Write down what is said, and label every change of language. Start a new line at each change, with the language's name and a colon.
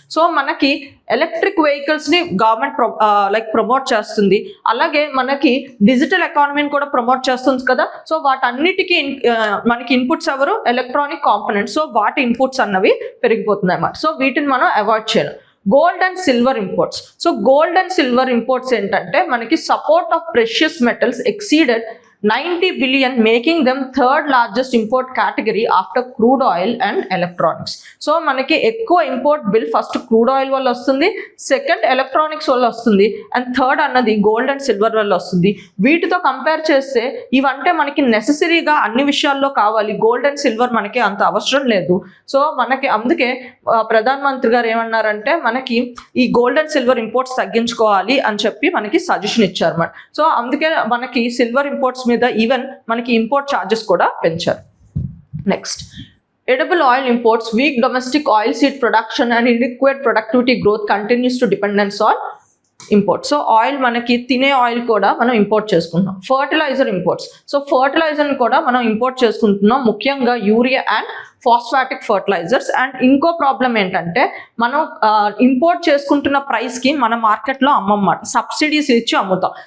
Telugu: So మనకి electric వెహికల్స్ని government promote చేస్తుంది, అలాగే మనకి డిజిటల్ ఎకానమీని కూడా ప్రమోట్ చేస్తుంది కదా. సో వాటన్నిటికీ మనకి ఇన్పుట్స్ ఎవరు, ఎలక్ట్రానిక్ కాంపోనెంట్స్. సో వాటి ఇన్పుట్స్ అన్నవి పెరిగిపోతున్నాయి అన్నమాట. సో వీటిని మనం అవాయిడ్ చేయాలి. Gold and silver imports. So gold and silver imports ఏంటంటే మనకి
English: Support of precious metals exceeded 90 billion, making them third largest import category after crude oil and electronics.
Telugu: So మనకి ఎక్కువ import bill first crude oil వల్ల వస్తుంది, second electronics వల్ల వస్తుంది, and third అన్నది gold and silver వల్ల వస్తుంది. వీటితో కంపేర్ చేస్తే ఇవంటే మనకి నెససరీగా అన్ని విషయాల్లో కావాలి, గోల్డ్ అండ్ సిల్వర్ మనకి అంత అవసరం లేదు. సో మనకి అందుకే ప్రధాన మంత్రి గారు ఏమన్నారంటే మనకి ఈ గోల్డ్ అండ్ సిల్వర్ ఇంపోర్ట్స్ తగ్గించుకోవాలి అని చెప్పి మనకి సజెషన్ ఇచ్చారు అన్నమాట. సో అందుకే మనకి సిల్వర్ ఇంపోర్ట్స్ మీద ఈవెన్ మనకి ఇంపోర్ట్ ఛార్జెస్ కూడా పెంచారు.
English: Next, edible oil imports, weak domestic oil seed production and inadequate productivity growth continues to dependence on import.
Telugu: So oil మనకి తినే ఆయిల్ కూడా మనం ఇంపోర్ట్ చేసుకుంటున్నాం. ఫర్టిలైజర్ ఇంపోర్ట్స్, సో ఫర్టిలైజర్ని కూడా మనం ఇంపోర్ట్ చేసుకుంటున్నాం, ముఖ్యంగా urea and phosphatic fertilisers. And ఇంకో ప్రాబ్లం ఏంటంటే మనం ఇంపోర్ట్ చేసుకుంటున్న ప్రైస్కి మన మార్కెట్లో అమ్మమాట, సబ్సిడీస్ ఇచ్చి అమ్ముతాం.